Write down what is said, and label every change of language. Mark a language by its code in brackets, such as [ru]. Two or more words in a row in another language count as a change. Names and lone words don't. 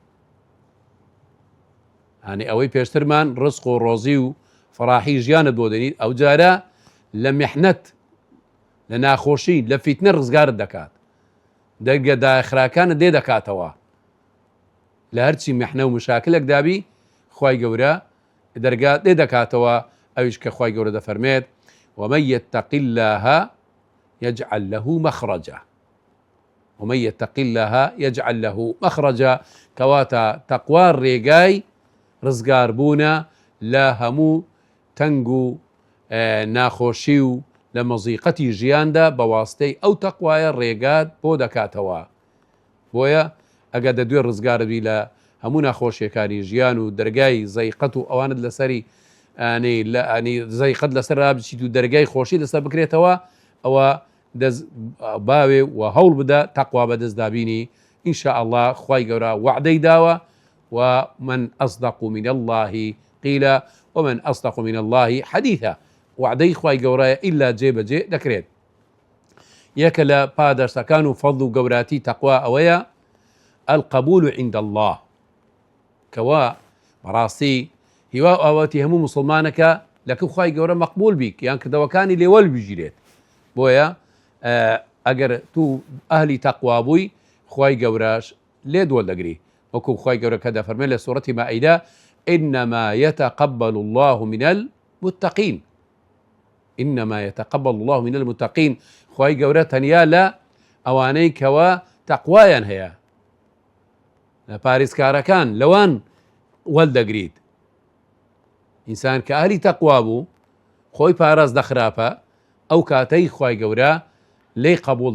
[ckb] هەنی ئەوەی پێشترمان ڕزق و ڕۆزی و فەڕاحی ژیانت بۆ دەنیت، ئەو جارە لە میحنەت، لە ناخۆشی، لە فیتنە ڕزگارت دەکات، دەرگە داخراکانت لێ دەکاتەوە. لە هەرچی میحنە و مشاکلێک دابی خوای گەورە دەرگات لێ دەکاتەوە. ئەویش کە خوای گەورە دەفەرمێت [ar] ومن يتق الله يجعل له مخرجا. ومن يتق الله يجعل له مخرجا، [ckb] کەواتە تەقوا ڕێگای ڕزگاربوونە لە هەموو تەنگ و ناخۆشی و لە مەزیقەتی ژیاندا بە واستەی ئەو تەقوایە ڕێگات بۆ دەکاتەوە. بۆیە ئەگە دەدوێ ڕزگاربی لە هەموو ناخۆشیەکانی ژیان و دەرگای زەیقەت و ئەوانت لەسەری زەیقەت لەسەر رابچیت و دەرگای خۆشی لەسەر بکرێتەوە، ئەوە باوێ و هەوڵ بدە تەقوا بەدەست دابینی. ئینشاء الله خوای گەورە وعدەی داوە [ar] ومن أصدق من الله قيلا ومن أصدق من الله حديثا. [ckb] وعدەی خوای گەورەیە ئیلا جێبەجێ دەکرێت. یەکە لە پاداشتەکان و فەضڵ و گەوراتی تەقوا ئەوەیە [ar] القبول عند الله، [ckb] کەوا بەڕاستی هیوا ئاواتی هەموو مسلمانەکە لەکە خوای گەورە مەقبول بیک یان کردەوەکانی لێوەل بژیرێت. بۆیە ئەگەر تو ئەهلی تەقوا بووی، خوای گەورەش لێ دووەڵدەگری، وەکو خوای گەورە کە دەفەرمێت لە سوورەتی مائیدە [ar] إنما يتقبل الله من المتقين. إنما يتقبل الله من المتقين. [ckb] خوای گەورە تەنیا لە ئەوانەی کەوە تەقوایان هەیە، لە پارێزکارەکان لەوان وەڵدەگریت. ئینسان کە ئەهلی تەقوا بوو خۆی پاراست دەخراپە ئەو کاتەی خی گەورە لێ قبول